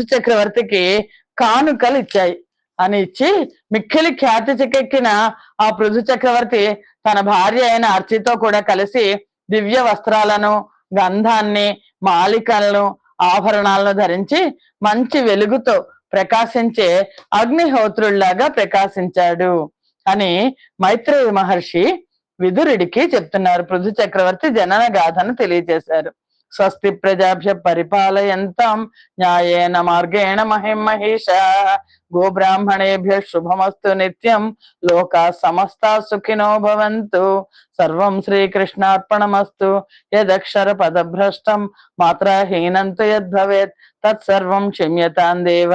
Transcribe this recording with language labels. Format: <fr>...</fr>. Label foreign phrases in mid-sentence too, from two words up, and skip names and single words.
<te>చక్రవర్తికి కానుకలు ఇచ్చాయి అని ఇచ్చి మిక్కిలి ఖ్యాతి చికెక్కిన ఆ పృథు చక్రవర్తి తన భార్య అయిన అర్చితో కూడా కలిసి దివ్య వస్త్రాలను, గంధాన్ని, మాలికలను, ఆభరణాలను ధరించి మంచి వెలుగుతో ప్రకాశించే అగ్నిహోత్రుల్లాగా ప్రకాశించాడు అని మైత్రేయ మహర్షి విదురుడికి చెప్తున్నారు. పృథు చక్రవర్తి జనన గాథను తెలియజేశారు.</te> <sa>స్వస్తి ప్రజాభ్య పరిపాలయంతాం న్యాయేన మార్గేణ మహిమహేష గోబ్రాహ్మణేభ్య శుభమస్తు నిత్యం లోకా సమస్తా సుఖినో భవంతు. సర్వం శ్రీకృష్ణార్పణమస్తు. యదక్షర పదభ్రష్టం మాత్రహీనంతు యద్భవేత్ తత్సర్వం క్షమ్యతాం దేవ.</sa>